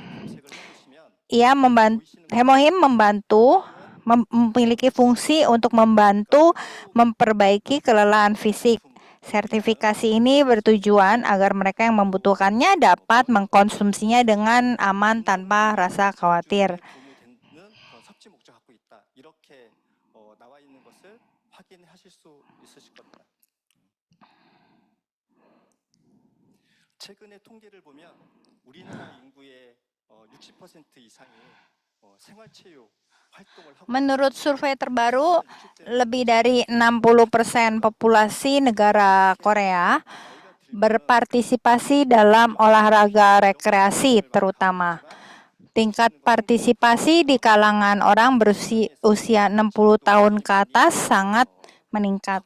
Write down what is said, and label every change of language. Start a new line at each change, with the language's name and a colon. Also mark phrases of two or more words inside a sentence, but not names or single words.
Indonesian: Hemohim memiliki fungsi untuk membantu memperbaiki kelelahan fisik. Sertifikasi ini bertujuan agar mereka yang membutuhkannya dapat mengkonsumsinya dengan aman tanpa rasa khawatir.
Korean: 최근의 통계를 보면 우리나라 인구의 60% 이상이 생활체육
Indonesian: Menurut survei terbaru, lebih dari 60% populasi negara Korea berpartisipasi dalam olahraga rekreasi terutama. Tingkat partisipasi di kalangan orang berusia 60 tahun ke atas sangat meningkat.